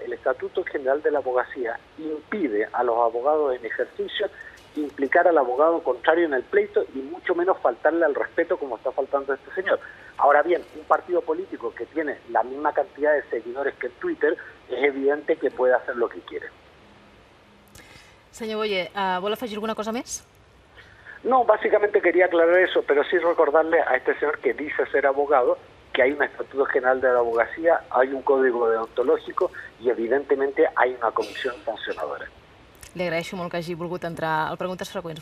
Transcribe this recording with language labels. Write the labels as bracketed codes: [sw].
[es] El Estatuto General de la Abogacía impide a los abogados en ejercicio implicar al abogado contrario en el pleito y mucho menos faltarle al respeto como está faltando a este señor. Ahora bien, un partido político que tiene la misma cantidad de seguidores que en Twitter es evidente que puede hacer lo que quiere. [ca] Senyor Boye, vol afegir alguna cosa més? [es] No, básicamente quería aclarar eso, pero sí recordarle a este señor que dice ser abogado que hay un Estatuto General de la Abogacía, hay un código deontológico y evidentemente hay una comisión sancionadora. [ca] Li agraeixo molt que hagi volgut entrar al Preguntes Freqüents.